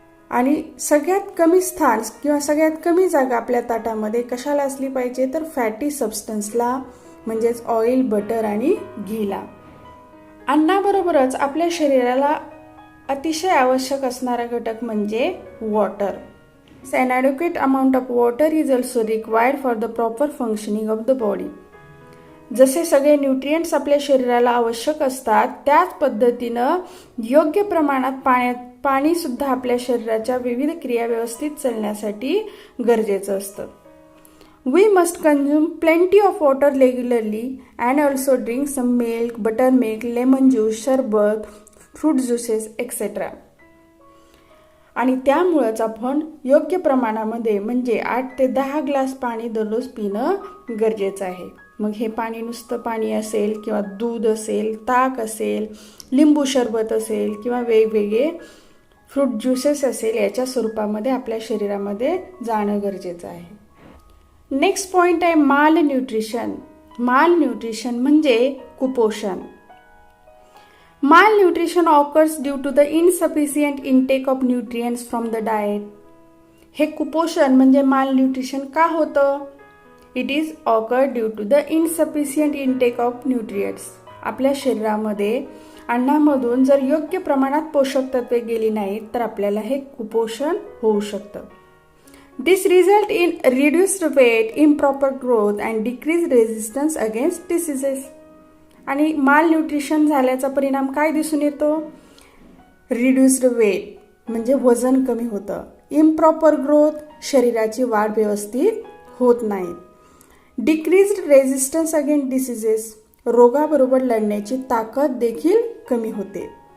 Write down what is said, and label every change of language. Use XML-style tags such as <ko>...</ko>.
<mr>आणि सगळ्यात कमी स्थान किंवा सगळ्यात कमी जागा आपल्या ताटामध्ये कशाला असली पाहिजे? तर फॅटी सबस्टन्सला म्हणजेच ऑइल, बटर आणि घीला. अन्नाबरोबरच आपल्या शरीराला अतिशय आवश्यक असणारा घटक म्हणजे water.</mr> <en>An adequate amount of water is also required for the proper functioning of the body.</en> <mr>जसे सगळे न्यूट्रिएंट्स आपल्या शरीराला आवश्यक असतात त्याच पद्धतीनं योग्य प्रमाणात पाणी सुद्धा आपल्या शरीराच्या विविध क्रिया व्यवस्थित चालण्यासाठी गरजेचं असतं.</mr> <en>We must consume plenty of water regularly and also drink some milk, buttermilk, lemon juice, सरबत, fruit juices etcetera.</en> <mr>आणि त्यामुळेच आपण योग्य प्रमाणामध्ये म्हणजे 8 ते 10 ग्लास पाणी दररोज पिणं गरजेचं आहे. मग हे पाणी नुसतं पाणी असेल किंवा दूध असेल, ताक असेल, लिंबू सरबत असेल किंवा वेगवेगळे फ्रूट ज्युसेस असेल याच्या स्वरूपामध्ये आपल्या शरीरामध्ये जाणं गरजेचं आहे. नेक्स्ट पॉईंट आहे माल न्यूट्रिशन. माल न्यूट्रिशन म्हणजे कुपोषण.</mr> <en>Malnutrition occurs due to the insufficient intake of nutrients from the diet.</en> <mr>हे कुपोषण म्हणजे malnutrition का होतं?</mr> <en>It is occurred due to the insufficient intake of nutrients.</en> <mr>आपल्या शरीरामध्ये अन्नामधून जर योग्य प्रमाणात पोषक तत्वे गेली नाहीत तर आपल्याला हे कुपोषण होऊ शकतं.</mr> <en>This result in reduced weight, improper growth and decreased resistance against diseases.</en> <mr>आणि माल न्यूट्रिशन झाल्याचा परिणाम काय दिसून येतो? रिड्युस्ड वेट म्हणजे वजन कमी होतं. इम्प्रॉपर ग्रोथ, शरीराची वाढ व्यवस्थित होत नाही. डिक्रीज्ड रेझिस्टन्स अगेन्स्ट डिसीजेस, रोगाबरोबर लढण्याची ताकद देखील कमी होते.</mr>